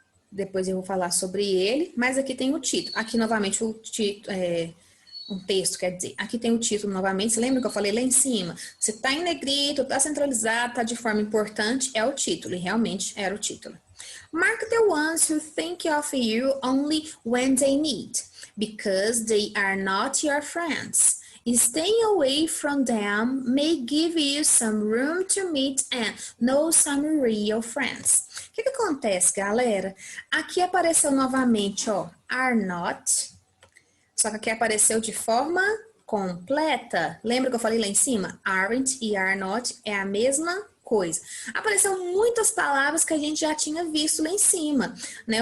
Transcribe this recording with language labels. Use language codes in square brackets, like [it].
[pt] Depois eu vou falar sobre ele, mas aqui tem o título. Aqui novamente o título um texto, quer dizer, aqui tem o título novamente, você lembra que eu falei lá em cima? Se tá em negrito, tá centralizado, tá de forma importante, é o título, e realmente era o título. [en] Mark the ones who think of you only when they need, because they are not your friends. Staying away from them may give you some room to meet and know some real friends. [pt] O que acontece, galera? Aqui apareceu novamente, ó, are not. Só que aqui apareceu de forma completa. Lembra que eu falei lá em cima? Aren't e are not é a mesma coisa. Apareceu muitas palavras que a gente já tinha visto lá em cima, né?